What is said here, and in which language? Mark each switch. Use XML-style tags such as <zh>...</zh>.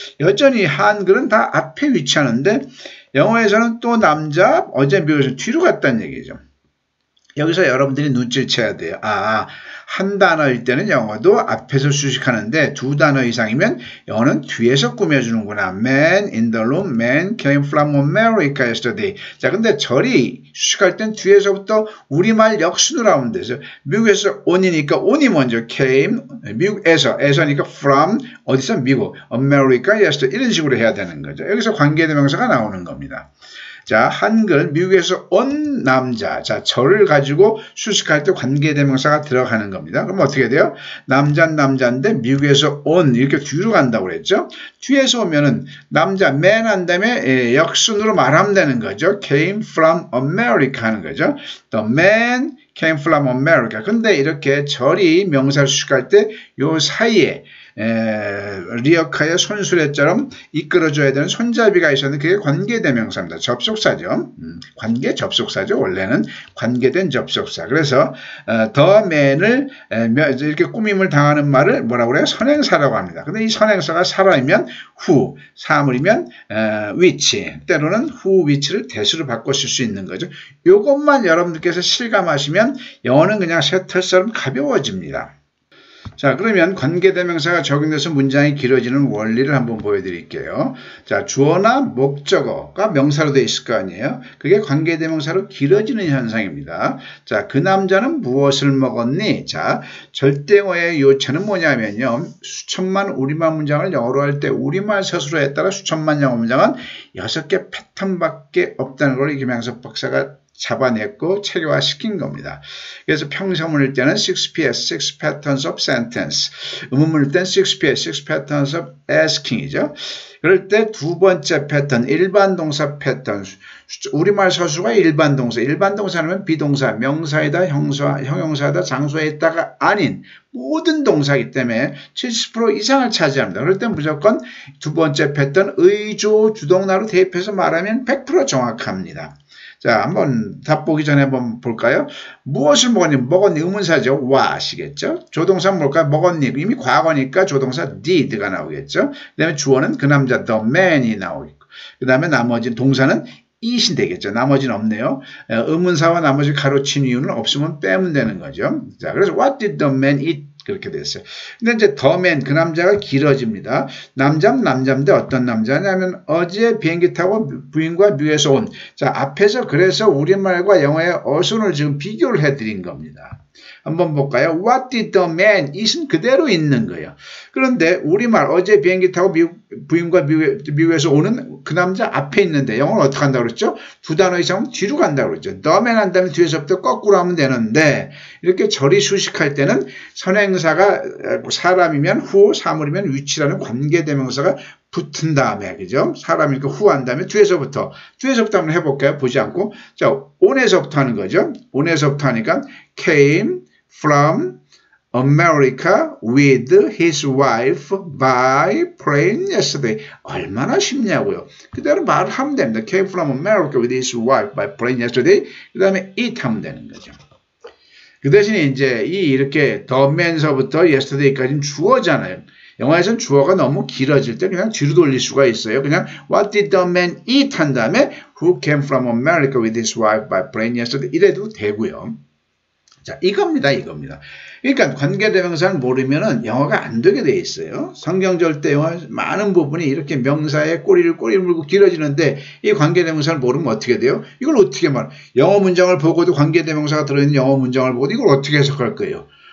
<ko>여전히 한글은 다 앞에 위치하는데 영어에서는 또 남자, 어제 미국에서 뒤로 갔다는 얘기죠. 여기서 여러분들이 눈치를 채야 돼요. 한 단어일 때는 영어도 앞에서 수식하는데 두 단어 이상이면 영어는 뒤에서 꾸며주는구나.</ko> <en>Man in the room, man came from America yesterday.</en> <ko>자, 근데 절이 수식할 땐 뒤에서부터 우리말 역순으로 하면 되죠. 미국에서 on이니까 on이 먼저 came, 미국에서니까 from, 어디서? 미국,</ko> <en>America yesterday.</en> <ko>이런 식으로 해야 되는 거죠. 여기서 관계대명사가 나오는 겁니다. 자, 한글 미국에서 온 남자. 자, 절을 가지고 수식할 때 관계대명사가 들어가는 겁니다. 그럼 어떻게 돼요? 남자인데 미국에서 온 이렇게 뒤로 간다고 그랬죠. 뒤에서 오면은 남자 man 한 다음에 역순으로 말하면 되는 거죠.</ko> <en>came from America</en> <ko>하는 거죠.</ko> <en>The man came from America.</en> <ko>근데 이렇게 절이 명사를 수식할 때 요 사이에 리어카의 손수레처럼 이끌어줘야 되는 손잡이가 있었는데 그게 관계대명사입니다. 접속사죠. 관계 접속사죠. 원래는 관계된 접속사. 그래서 the man을 이렇게 꾸밈을 당하는 말을 뭐라고 그래요? 선행사라고 합니다. 근데 이 선행사가 사람이면 who, 사물이면 which, 때로는 who, which를 대수로 바꿔쓸 수 있는 거죠. 이것만 여러분들께서 실감하시면 영어는 그냥 셔틀처럼 가벼워집니다. 자, 그러면 관계대명사가 적용돼서 문장이 길어지는 원리를 한번 보여드릴게요. 자, 주어나 목적어가 명사로 되어 있을 거 아니에요. 그게 관계대명사로 길어지는 현상입니다. 자, 그 남자는 무엇을 먹었니? 자, 절대어의 요체는 뭐냐면요. 수천만 우리말 문장을 영어로 할 때 우리말 서술어에 따라 수천만 영어 문장은 6개 패턴밖에 없다는 걸 김양섭 박사가 잡아냈고 체계화시킨 겁니다. 그래서 평서문일 때는 6PS,</ko> <en>6 Patterns of Sentence,</en> <ko>의문문일 때는 6PS,</ko> <en>6 Patterns of Asking</en> <ko>이죠. 그럴 때 두 번째 패턴, 일반 동사 패턴, 우리말 서술가 일반 동사, 일반 동사는 비동사, 명사이다, 형용사이다, 장소에 있다가 아닌 모든 동사이기 때문에 70% 이상을 차지합니다. 그럴 때 무조건 두 번째 패턴, 의조, 주동사로 대입해서 말하면 100% 정확합니다. 자, 한번 답 보기 전에 한번 볼까요? 무엇을 먹었니? 먹었니? 의문사죠. what이겠죠. 조동사는 뭘까요? 먹었니? 이미 과거니까 조동사 did가 나오겠죠. 그 다음에 주어는 그 남자 the man이 나오겠고, 그 다음에 나머지 동사는 it이 되겠죠. 나머지는 없네요. 의문사와 나머지 가로친 이유는 없으면 빼면 되는 거죠. 자, 그래서</ko> <en>what did the man eat?</en> <ko>그렇게 됐어요. 근데 이제 the man, 그 남자가 길어집니다. 남자인데 어떤 남자냐면 어제 비행기 타고 부인과 미국에서 온. 자, 앞에서 그래서 우리말과 영어의 어순을 지금 비교를 해드린 겁니다. 한번 볼까요?</ko> <en>What did the man eat은</en> <ko>그대로 있는 거예요. 그런데 우리말 어제 비행기 타고 부인과 미국에서 오는 그 남자 앞에 있는데 영어는 어떻게 한다고 그랬죠? 두 단어 이상은 뒤로 간다고 그랬죠. the man 한 다음에 뒤에서부터 거꾸로 하면 되는데 이렇게 절이 수식할 때는 선행사가 사람이면 who, 사물이면 which라는 관계대명사가 붙은 다음에, 그죠? 사람이니까 who 한 다음에 뒤에서부터 한번 해볼까요? 보지 않고. 자, on에서부터 하는 거죠. on에서부터 하니까</ko> <en>came from America with his wife by plane yesterday.</en> <ko>얼마나 쉽냐고요. 그대로 말을 하면 됩니다.</ko> <en>Came from America with his wife by plane yesterday.</en> <ko>그 다음에 it 하면 되는 거죠. 그 대신에 이제 이렇게 the man서부터 yesterday까지는 주어잖아요. 영어에서는 주어가 너무 길어질 때 그냥 뒤로 돌릴 수가 있어요. 그냥</ko> <en>What did the man eat?</en> <ko>한 다음에</ko> <en>Who came from America with his wife by plane yesterday?</en> <ko>이래도 되고요. 자, 이겁니다. 그러니까 관계대명사를 모르면은 영어가 안 되게 돼 있어요. 성경절대 영어 많은 부분이 이렇게 명사의 꼬리를 물고 길어지는데 이 관계대명사를 모르면 어떻게 돼요? 이걸 어떻게 영어 문장을 보고도 관계대명사가 들어있는 영어 문장을 보고도 이걸 어떻게 해석할 거예요?</ko>